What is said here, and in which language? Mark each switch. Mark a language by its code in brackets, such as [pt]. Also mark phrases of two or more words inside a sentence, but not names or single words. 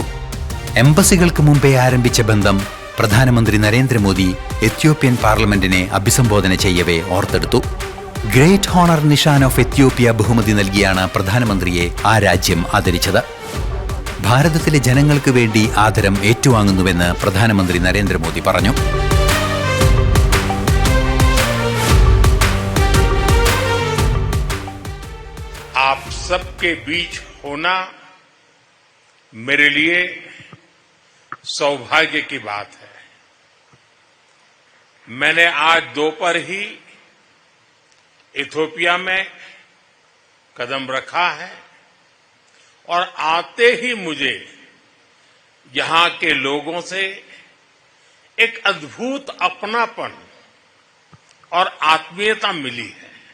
[ml] എംബസികൾക്ക് മുമ്പേ ആരംഭിച്ച ബന്ധം പ്രധാനമന്ത്രി നരേന്ദ്രമോദി എത്യോപ്യൻ പാർലമെന്റിനെ അഭിസംബോധന ചെയ്യവേ ഓർത്തെടുത്തു. ഗ്രേറ്റ് ഹോണർ നിഷാൻ ഓഫ് എത്യോപ്യ ബഹുമതി നൽകിയാണ് പ്രധാനമന്ത്രിയെ ആ രാജ്യം ആദരിച്ചത്. ഭാരതത്തിലെ ജനങ്ങൾക്ക് വേണ്ടി ആദരം ഏറ്റുവാങ്ങുന്നുവെന്ന് പ്രധാനമന്ത്രി നരേന്ദ്രമോദി പറഞ്ഞു. [hi] आप सबके बीच होना मेरे लिए सौभाग्य की बात है. मैंने आज दोपहर ही इथियोपिया में कदम रखा है और आते ही मुझे यहां के लोगों से एक अद्भुत अपनापन और आत्मीयता मिली है.